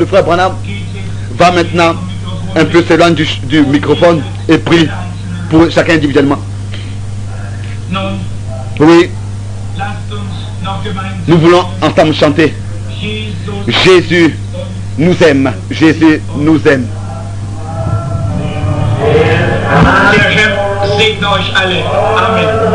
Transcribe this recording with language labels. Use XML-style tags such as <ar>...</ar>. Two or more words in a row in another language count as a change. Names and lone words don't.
<fr>Le frère Branham va maintenant un peu s'éloigner du microphone et prie pour chacun individuellement. Oui, nous voulons ensemble chanter. Jésus nous aime. Jésus nous aime.</fr> <de>Der Herr segne euch alle. Amen.</de>